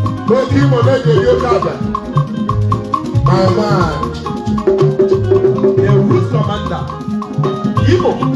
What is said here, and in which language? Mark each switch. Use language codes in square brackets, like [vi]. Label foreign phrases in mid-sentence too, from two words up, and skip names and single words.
[ig] Oke Imo na-eji ebi oke aja. [en] My man. The Root Commander. Imo.